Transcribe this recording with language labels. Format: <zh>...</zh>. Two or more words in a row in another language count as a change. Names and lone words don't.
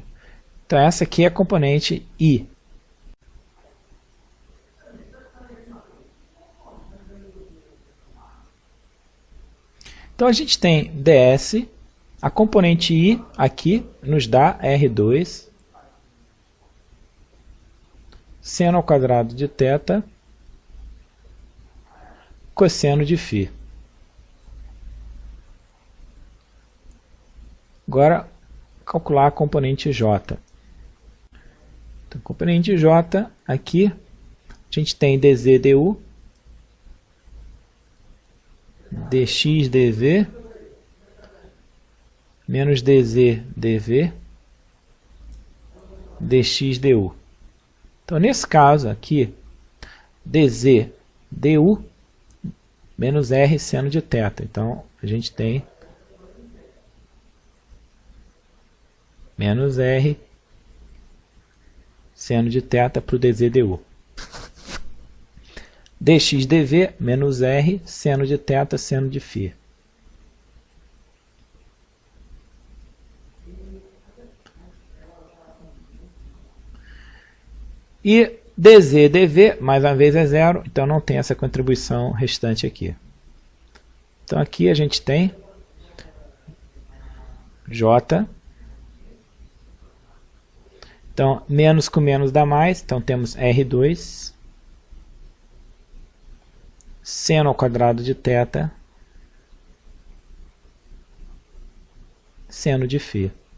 <pt>Então essa aqui é a componente i. Então a gente tem ds, a componente i aqui nos dá r2 seno ao quadrado de θ cosseno de φ. Agora, calcular a componente j. Então, componente j, aqui, a gente tem dz du, dx dv, menos dz dv, dx du. Então, nesse caso aqui, dz du menos r seno de θ. Então, a gente tem menos r seno de θ para o dz du. dx dv menos r seno de θ seno de φ. E dz, dv, mais uma vez é zero, então não tem essa contribuição restante aqui. Então aqui a gente tem J. Então, menos com menos dá mais, então temos R2, seno ao quadrado de θ, seno de φ.</pt>